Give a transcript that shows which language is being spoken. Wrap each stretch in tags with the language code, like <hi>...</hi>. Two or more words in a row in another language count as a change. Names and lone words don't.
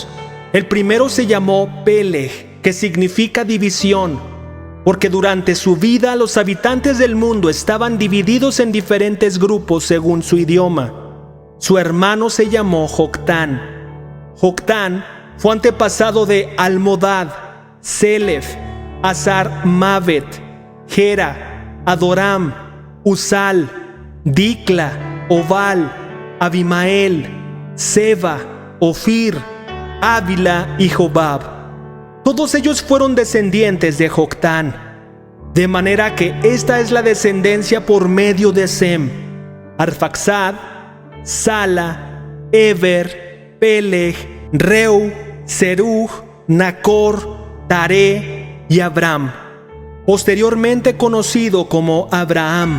<es>El primero se llamó Peleg, que significa división, porque durante su vida los habitantes del mundo estaban divididos en diferentes grupos según su idioma. Su hermano se llamó Joctán. Joctán fue antepasado de Almodad, Selef, Azar Mavet, Gera, Adoram, Usal, Dicla, Obal, Abimael, Seba, Ofir, Ávila y Jobab. Todos ellos fueron descendientes de Joctán, de manera que esta es la descendencia por medio de Sem: Arfaxad, Sala, Eber, Peleg, Reu, Serug, Nacor, Taré y Abram, posteriormente conocido como Abraham.</es>